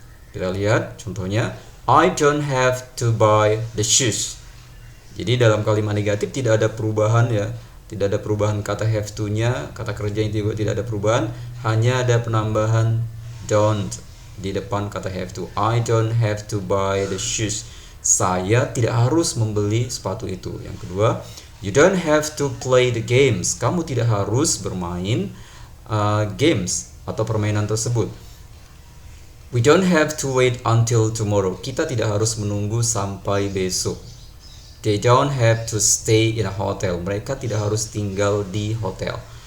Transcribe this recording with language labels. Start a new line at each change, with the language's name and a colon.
Indonesian: Kita lihat contohnya,
English: I don't have to buy the shoes.
Indonesian: Jadi dalam kalimat negatif tidak ada perubahan ya, tidak ada perubahan kata have to-nya, kata kerjanya juga tidak ada perubahan, hanya ada penambahan don't di depan kata have to.
English: I don't have to buy the shoes.
Indonesian: Saya tidak harus membeli sepatu itu. Yang kedua,
English: you don't have to play the games.
Indonesian: Kamu tidak harus bermain games atau permainan tersebut.
English: We don't have to wait until tomorrow.
Indonesian: Kita tidak harus menunggu sampai besok.
English: They don't have to stay in a hotel.
Indonesian: Mereka tidak harus tinggal di hotel.